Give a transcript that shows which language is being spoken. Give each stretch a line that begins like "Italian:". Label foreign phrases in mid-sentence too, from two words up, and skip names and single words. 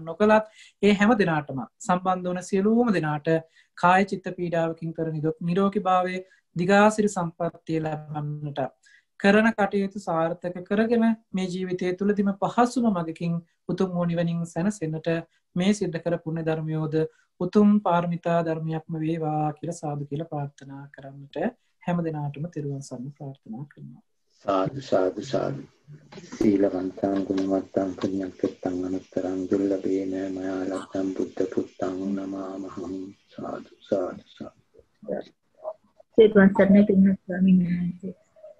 Sinhala: නොකලත් ඒ හැම දිනාටම සම්බන්ධ වන සියලුම දිනාට කාය චිත්ත පීඩාවකින් කර නිරෝගී භාවයේ දිගාසිරි සම්පත්තිය ලැබන්නට කරන කටයුතු සාර්ථක කරගෙන මේ ජීවිතය තුළදීම පහසුම මගකින් උතුම් වූ නිවනින් සැනසෙන්නට මේ සිද්ධ කර පුණ්‍ය ධර්මයෝද උතුම් පාරමිතා ධර්මයක්ම වේවා කියලා සාදු කියලා ප්‍රාර්ථනා කරන්නට හැම දිනාටම තෙරුවන් සරණ ප්‍රාර්ථනා කරනවා. සාදු සාදු සාදු.
Pali: සීලවන්තං ගුණවන්තං පුඤ්ඤක්ඛිතං අනුත්තරං දුර්ලභේන මයා ලබ්ධං බුද්ධ පුත්තං නමාමහං.
Sinhala: සාදු සාදු සාදු. තෙරුවන් සරණයි පින්වත් ස්වාමීන් වහන්සේ.